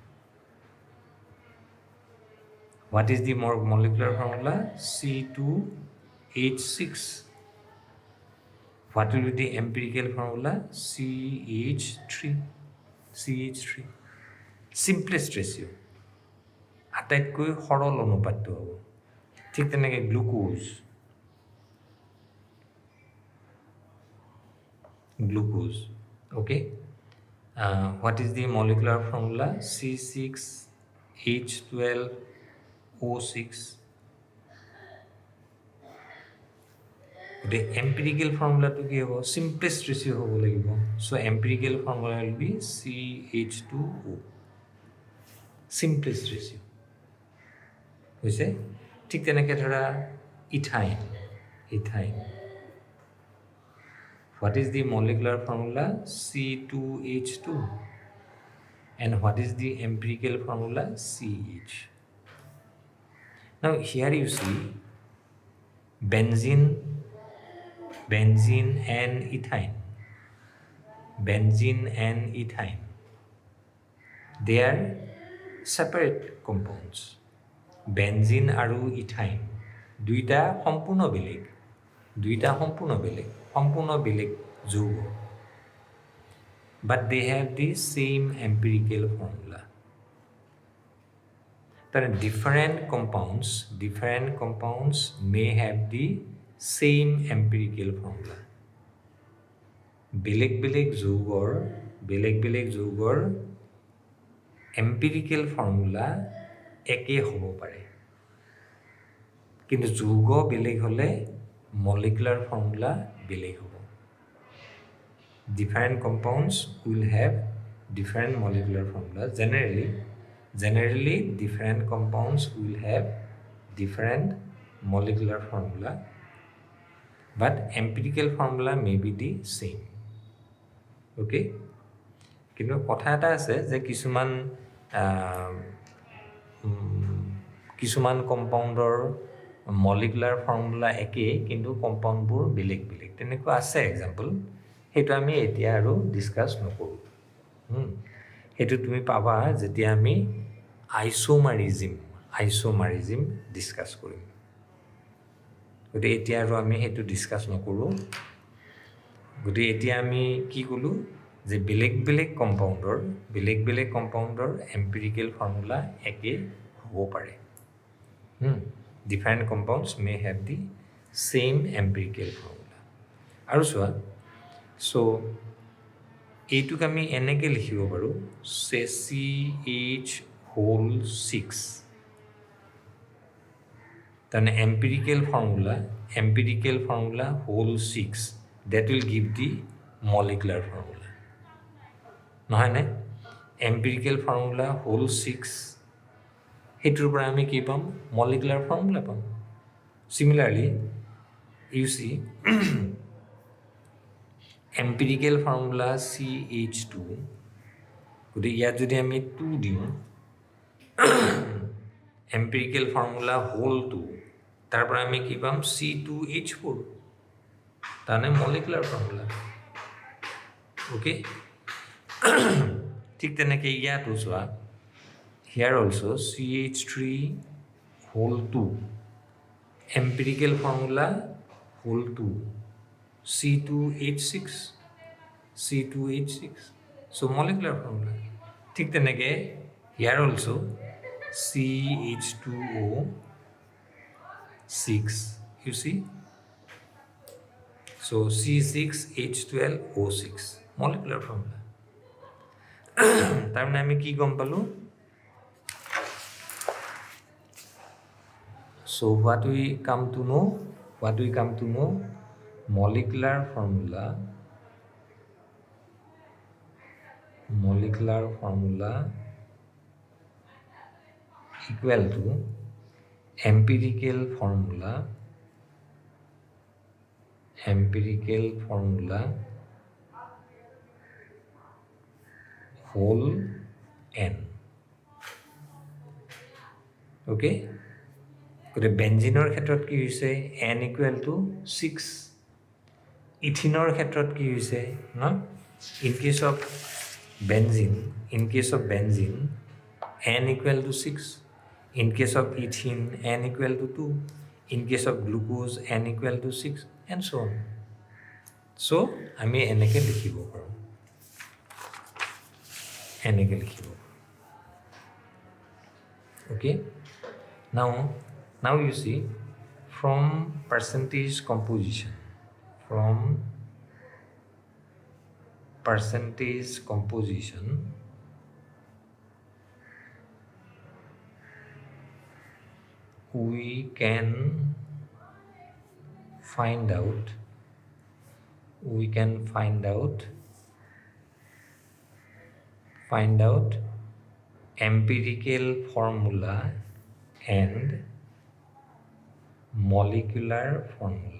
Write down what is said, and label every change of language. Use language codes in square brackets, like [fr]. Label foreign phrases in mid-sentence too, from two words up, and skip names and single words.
[en] What is the molecular formula? C2H6. What will be the empirical formula? CH3. Simplest ratio. [as] আটাইতকৈ সৰল অনুপাতটো হ'ব ঠিক তেনেকৈ গ্লুকোজ [en] okay what is the molecular formula? C6H12O6. the empirical formula to [as] কি হ'ব [en] simplest ratio [as] হ'ব লাগিব [en] so empirical formula will be CH2O simplest ratio [as] হৈছে ঠিক তেনেকৈ ধৰা ইথাইন [en] what is the molecular formula? C2H2. And what is the empirical formula? CH. Now here you see benzene and ethine. They are separate compounds. Benzene আৰু ethine [as] দুইটা সম্পূৰ্ণ বেলেগ যৌগ [en] but they have the same empirical formula. There are different compounds may have the same empirical formula. [as] বেলেগ যৌগৰ [en] empirical formula [as] একে হ'ব পাৰে কিন্তু যৌগ বেলেগ [en] হলে molecular formula বেলেগ হ'ব different compounds will have different molecular formulas generally different compounds will have different molecular formula but empirical formula may be the same okay [as] কিন্তু কথা এটা আছে যে কিছুমান কম্পাউণ্ডৰ [en] molecular formula [as] একে কিন্তু কম্পাউণ্ডবোৰ বেলেগ তেনেকুৱা আছে এক্সাম্পল হেতু আমি এতিয়া আৰু ডিসকাস নকৰো হেতু তুমি পাবা যেতিয়া আমি আইসোমাৰিজম ডিসকাস কৰিম গতি এতিয়া আৰু আমি হেতু ডিসকাস নকৰো গতি এতিয়া আমি কি কলো যে বেলেগ কম্পাউণ্ডৰ [en] empirical formula [as] একে হ'ব পাৰে [en] different compounds may have the same empirical formula [as] আৰু চোৱা so এইটোক আমি এনেকৈ লিখিব পাৰো [en] CH6 then empirical formula whole 6 that will give the molecular formula [as] নহয় নে [en] empirical formula whole 6 [as] হেতুৰ পৰা আমি কি পাম [en] molecular formula পাম similarly you see empirical formula CH2 [as] গতি ইয়াত যদি আমি 2 দিওঁ [en] empirical formula whole 2 [as] তাৰ পৰা আমি কি পাম C2H4 তানে [en] molecular formula okay [as] ঠিক তেনেকৈ ইয়াত চোৱা [en] here also CH3 whole 2 empirical formula whole 2 C2H6 so molecular formula [as] ঠিক তেনেকৈ [en] here also CH2O 6 you see so C6H12O6 molecular formula [as] তাৰ মানে আমি কি গম পালো [en] So what we come to know? Molecular formula equal to empirical formula whole n. Okay, [as] গতিকে বেঞ্জিনৰ ক্ষেত্ৰত কি হৈছে [en] n equal to 6, [as] ইথিনৰ ক্ষেত্ৰত কি হৈছে ন [en] in case of benzene n equal to 6, in case of ethene n equal to 2, in case of glucose n equal to 6, and so on. [as] So আমি এনেকৈ লিখিব পাৰোঁ, [en] okay. Now you see, from percentage composition we can find out empirical formula and molecular formula.